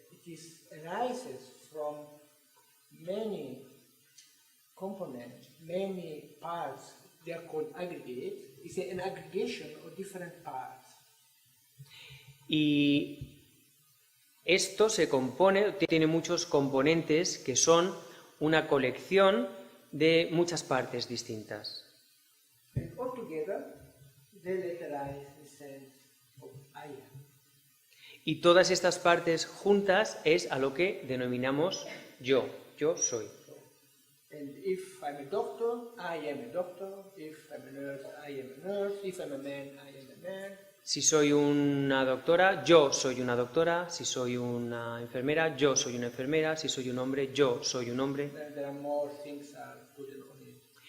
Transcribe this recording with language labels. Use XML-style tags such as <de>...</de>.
<en>It arises from many components, many parts. They are called aggregates. It's an aggregation of different parts.</en> <es>y esto se compone, tiene muchos componentes que son una colección de muchas partes distintas.</es> <en>And altogether, they letterize the sense of I am.</en> <es>Y todas estas partes juntas es a lo que denominamos yo soy.</es> <en>And if I'm a doctor, I am a doctor. If I'm a nurse, I am a nurse. If I'm a man, I am a man.</en> <es>Si soy una doctora, yo soy una doctora. Si soy una enfermera, yo soy una enfermera. Si soy un hombre, yo soy un hombre.</es> <en>There are more things are put on it.</en>